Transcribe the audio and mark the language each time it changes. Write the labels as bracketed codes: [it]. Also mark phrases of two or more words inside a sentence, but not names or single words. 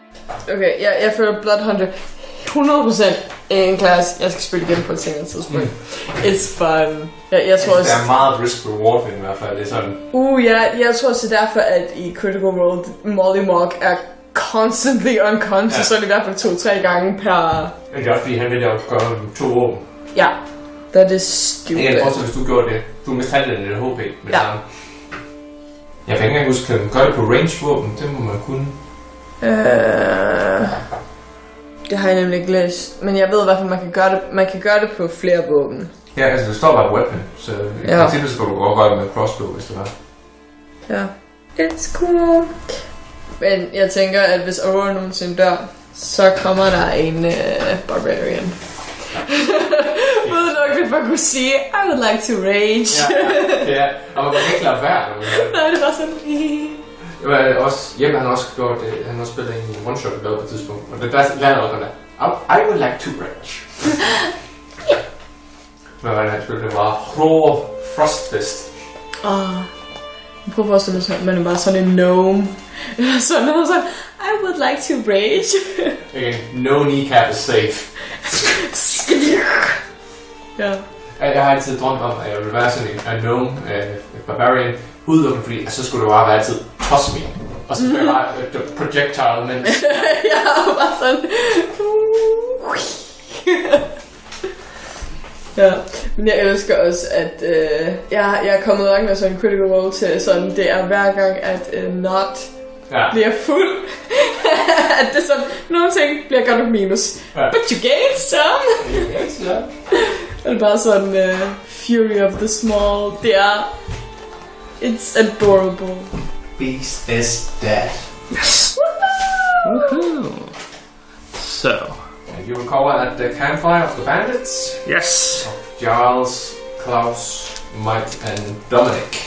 [da] Okay, jeg føler Bloodhunter 100% en klasse, jeg skal spille igen på et senere tidspunkt. [en] It's fun. [da] Jeg tror også... Der er meget risk-reward i hvert fald, det er sådan... jeg tror også derfor, at i Critical Role, Molly Mock er [en] constantly unconscious, [da] så er det i hvert fald 2-3 gange per... Det er også fordi, han vil jo gøre 2 våben. Ja, [en] that is stupid. [da] Jeg kan forstå, hvis du gjorde det. Du mistet halvdelen af det HP med sammen. Jeg kan ikke engang huske, kan man gøre det på range-våben? Det må man kunne. Det har jeg nemlig ikke læst. Men jeg ved i hvert fald, man kan gøre det. Man kan gøre det på flere våben. Ja, altså det står bare weapon. Så i princippet skal du godt gøre det med crossbow, hvis det var. [en] Ja. It's cool. [da] Men jeg tænker, at hvis Aurora nogensinde dør, så kommer der en Barbarian. Uden nok, hvis man kunne sige, [en] I would like to rage. [da] Ja, og man kan ikke lade være. Nej, det var sådan... Jeppe han har også gjort det. Han har spillet en one-shot på et tidspunkt. Og det der lader også der. [en] I would like to rage. [da] Men hvad han spillede, det var Hård Frostfist. Jeg prøver at forestille mig, at man er bare sådan en gnome. Sådan noget sådan, [en] I would like to rage. Okay, no kneecap is safe. [da] Ja. Jeg har altid drømt om, at jeg ville være sådan en gnome, barbarian, udelukkende fordi, at så skulle det bare være altid [en] toss me. [da] Og så skulle jeg bare projectile, men... Ja, bare sådan... Ja, men jeg elsker også, at jeg er kommet langt med sådan en critical role til sådan, det er hver gang, at not bliver fuld. At det sådan, nogle ting bliver godt nok minus. [en] But you gain some! Yes, [da] ja. Det er bare sådan Fury of the Small. Det er... [en] It's adorable. Beast is dead. Yes. Woohoo! So... You recover at the campfire of the bandits? Yes. Of Giles, Klaus, Mike and Dominic.